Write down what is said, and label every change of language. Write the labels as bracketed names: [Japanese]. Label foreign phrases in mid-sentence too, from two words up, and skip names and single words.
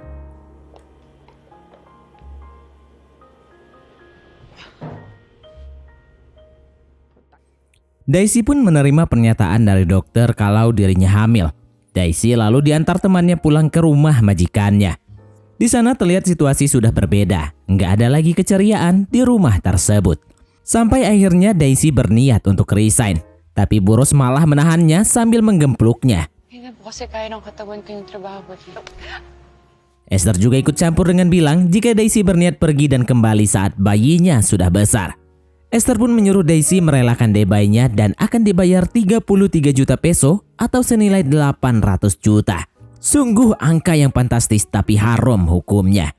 [Indonesian] Daisy pun menerima pernyataan dari dokter kalau dirinya hamil. Daisy lalu diantar temannya pulang ke rumah majikannya. Di sana terlihat situasi sudah berbeda. Nggak ada lagi keceriaan di rumah tersebut. Sampai akhirnya Daisy berniat untuk resign. Tapi Boros malah menahannya sambil menggempluknya. [Filipino] Hindi na po kasi kaya ng katawan ko yung trabaho ko dito. [Indonesian] Esther juga ikut campur dengan bilang jika Daisy berniat pergi dan kembali saat bayinya sudah besar. Esther pun menyuruh Daisy merelakan debaynya dan akan dibayar 33 juta peso atau senilai 800 juta. Sungguh angka yang fantastis tapi haram hukumnya.